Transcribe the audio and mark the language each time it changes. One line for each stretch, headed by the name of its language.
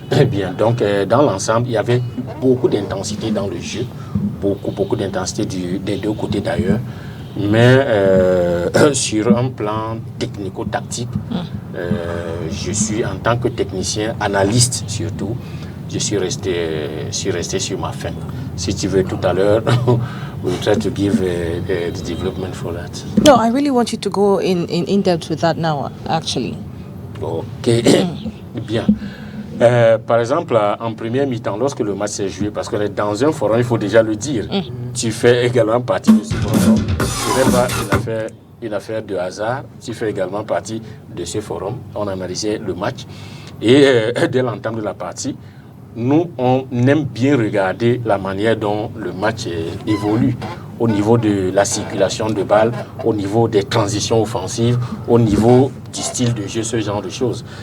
French: Bien, donc dans l'ensemble, il y avait beaucoup d'intensité dans le jeu, beaucoup d'intensité des deux côtés d'ailleurs. Mais sur un plan technico-tactique, je suis en tant que technicien, analyste surtout, je suis resté sur ma fin. Si tu veux, tout à l'heure,
English: we'll try to give the development for that. No, I really want you to go in depth with that now, actually.
French: Ok, bien. Par exemple, en première mi-temps, lorsque le match s'est joué, parce qu'on est dans un forum, il faut déjà le dire, tu fais également partie de ce forum. Ce n'est pas une affaire de hasard, tu fais également partie de ce forum. On analysait le match et dès l'entame de la partie, nous, on aime bien regarder la manière dont le match évolue au niveau de la circulation de balles, au niveau des transitions offensives, au niveau du style de jeu, ce genre de choses.